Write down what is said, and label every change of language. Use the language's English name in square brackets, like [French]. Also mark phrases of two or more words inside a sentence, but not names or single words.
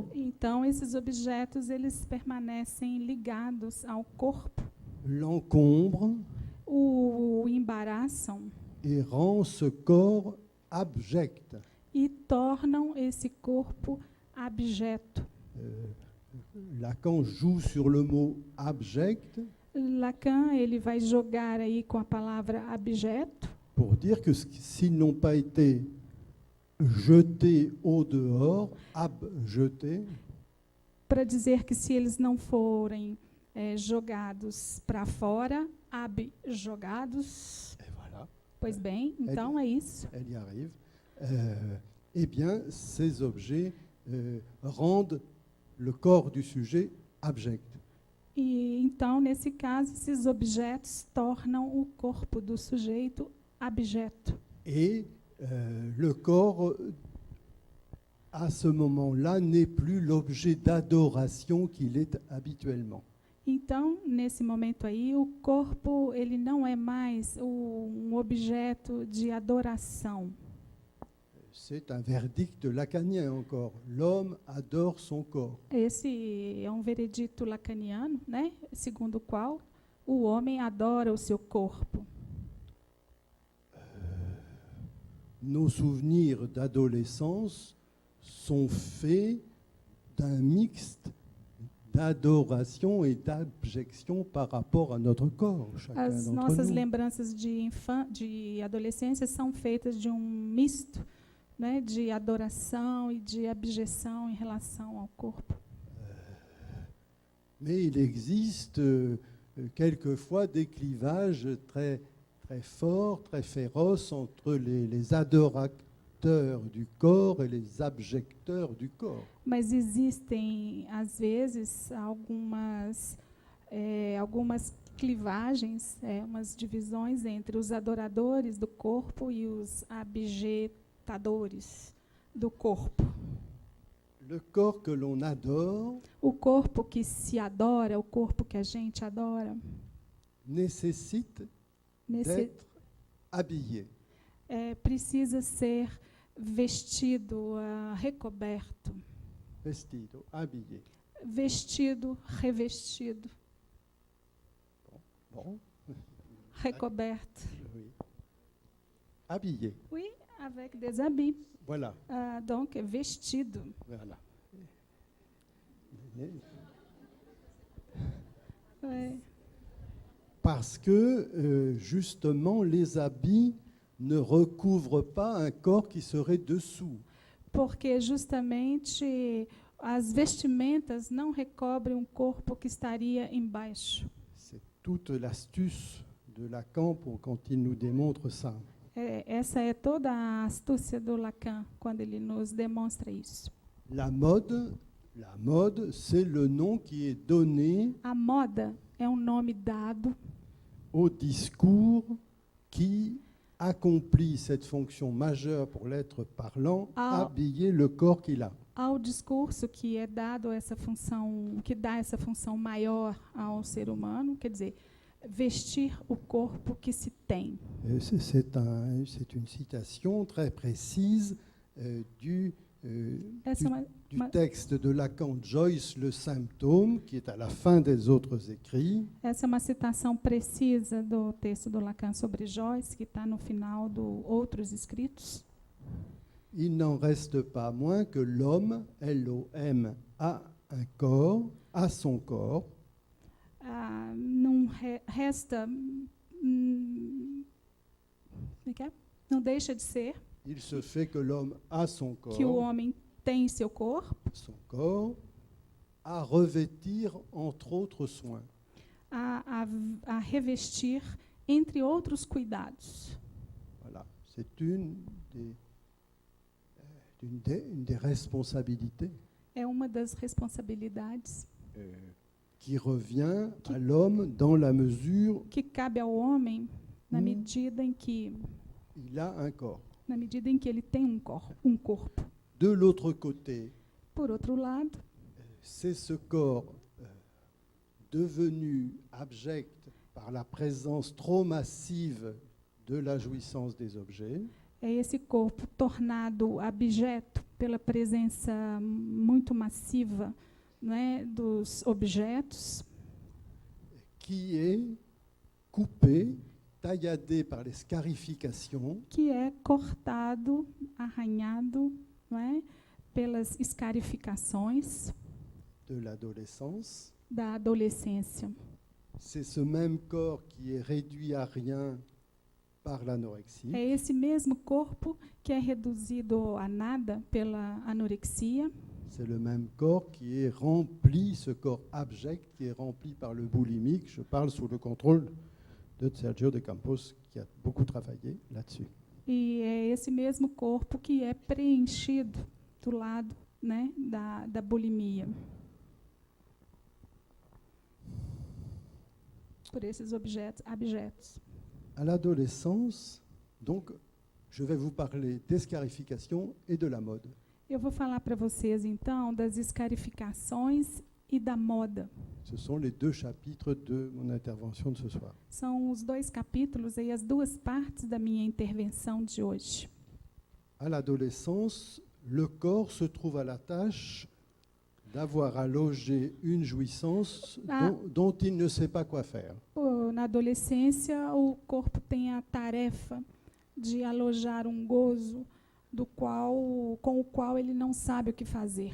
[Portuguese] Então, esses objetos eles permanecem ligados ao corpo, [French] l'encombrent, [Portuguese] o embaraçam [French] et rend ce corps abject. [Portuguese] E tornam esse corpo abjeto. [French] Lacan joue sur le mot abject. [Portuguese] Lacan ele vai jogar aí com a palavra abjeto. [French] Pour dire que s'ils n'ont pas été jetés au dehors, abjetés, [Portuguese] para dizer que se eles não forem jogados para fora, abjogados. [French] Voilà. [Portuguese] Pois bem, então é isso. [French] Elle y arrive. Eh bien, ces objets rendent le corps du sujet abject. [Portuguese] E então, nesse caso, esses objetos tornam o corpo do sujeito abjeto. [French] Et le corps, à ce moment-là, n'est plus l'objet d'adoration qu'il est habituellement. [Portuguese] Então, nesse momento aí, o corpo ele não é mais um objeto de adoração. [French] C'est un verdict lacanien encore. L'homme adore son corps. [Portuguese] Esse é um veredito lacaniano, né? Segundo o qual o homem adora o seu corpo. [French] nos souvenirs d'adolescence sont faits d'un mixte d'adoration et d'abjection par rapport à notre corps, chacun [Portuguese] As [French] d'entre [Portuguese] nossas [French] nous. [Portuguese] lembranças de adolescência são feitas de misto, né, de adoração e de abjeção em relação ao corpo. [French] Mais il existe quelquefois des clivages très, très forts, très féroces entre les adorateurs du corps et les abjecteurs du corps. [Portuguese] Mas existem, às vezes, algumas clivagens, umas divisões entre os adoradores do corpo e os abjetadores do corpo. [French] Le corps que l'on adore [Portuguese] O corpo que se adora, o corpo que a gente adora, [French] nécessite d'être habillé. [Portuguese] Precisa ser vestido, recoberto, Vestido, habillé. vestido, revestido, [French] Bon, [Portuguese] recoberto. [French] oui. Habillé, Oui, avec des habits. voilà. [Portuguese] Donc, vestido. [French] Voilà. Ouais. Parce que, justement, les habits ne recouvrent pas un corps qui serait dessous. [Portuguese] Porque justamente as vestimentas não recobrem um corpo que estaria embaixo. [French] C'est toute l'astuce de Lacan quand il nous démontre ça. [Portuguese] Essa é toda a astúcia do Lacan quando ele nos demonstra isso. [French] La mode, c'est le nom qui est donné [Portuguese] A moda é um nome dado [French] au discours qui accomplit cette fonction majeure pour l'être parlant, Ah. habiller le corps qu'il a. [Portuguese] ao discurso que é dado essa função, que dá essa função maior ao ser humano, quer dizer, vestir o corpo que se tem. [French] C'est une citation très précise du [Portuguese] Essa é uma [French] texte de Lacan, Joyce, Le Symptôme, qui est à la fin des autres écrits. [Portuguese] Essa é uma citação precisa do texto do Lacan sobre Joyce, que está no final do Outros Escritos. [French] Il n'en reste pas moins que l'homme, L-O-M, a un corps, a son corps, [Portuguese] Não resta. Como é que é? Não deixa de ser [French] il se fait que l'homme a son [Portuguese] que o [French] corps, [Portuguese] homem tem seu corpo [French] à revêtir entre autres soins. [Portuguese] a revestir, entre outros cuidados. [French] Voilà, c'est une des responsabilités [Portuguese] É uma das responsabilidades [French] qui revient à l'homme dans la mesure [Portuguese] que cabe ao homem na Hum. medida em que [French] où il a un corps. [Portuguese] ele tem um corpo. [French] De l'autre côté, [Portuguese] Por outro lado, [French] c'est ce corps devenu abject par la présence trop massive de la jouissance des objets, [Portuguese] é esse corpo tornado abjeto pela presença muito massiva, né, dos objetos, [French] qui est coupé, tailladé par les scarifications [Portuguese] que é cortado, arranhado, não é, pelas escarificações [French] de l'adolescence. [Portuguese] da adolescência. [French] C'est ce même corps qui est réduit à rien par l'anorexie. [Portuguese] É esse mesmo corpo que é reduzido a nada pela anorexia. [French] C'est le même corps qui est rempli, ce corps abject qui est rempli par le boulimique. Je parle sous le contrôle de Sergio de Campos, qui a beaucoup travaillé là-dessus. [Portuguese] E é esse mesmo corpo que é preenchido do lado, né, da bulimia. Por esses objetos abjetos. [French] À l'adolescence, donc, je vais vous parler des scarifications et de la mode. [Portuguese] Eu vou falar para vocês, então, das escarificações e da moda. [French] Ce sont les deux chapitres de mon intervention de ce soir. [Portuguese] São os dois capítulos e as duas partes da minha intervenção de hoje. [French] À l'adolescence, le corps se trouve à la tâche d'avoir à loger une jouissance Ah. dont il ne sait pas quoi faire. [Portuguese] Na adolescência, o corpo tem a tarefa de alojar um gozo com o qual ele não sabe o que fazer.